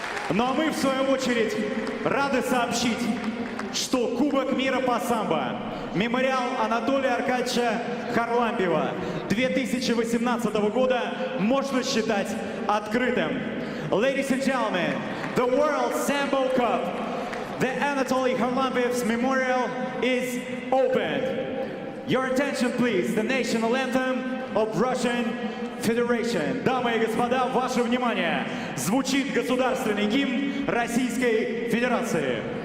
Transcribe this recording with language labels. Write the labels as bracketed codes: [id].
[ru] Ну а мы, в свою очередь, рады сообщить, что Кубок мира по самбо, мемориал Анатолия Аркадьевича Харлампиева 2018 года можно считать открытым. [en] Ladies and gentlemen, the World Sambo Cup, the Anatoly Kharlampiev's memorial is opened. Your attention, please, the national anthem of Russian Federation. [ru] Дамы и господа, ваше внимание, звучит государственный гимн Российской Федерации.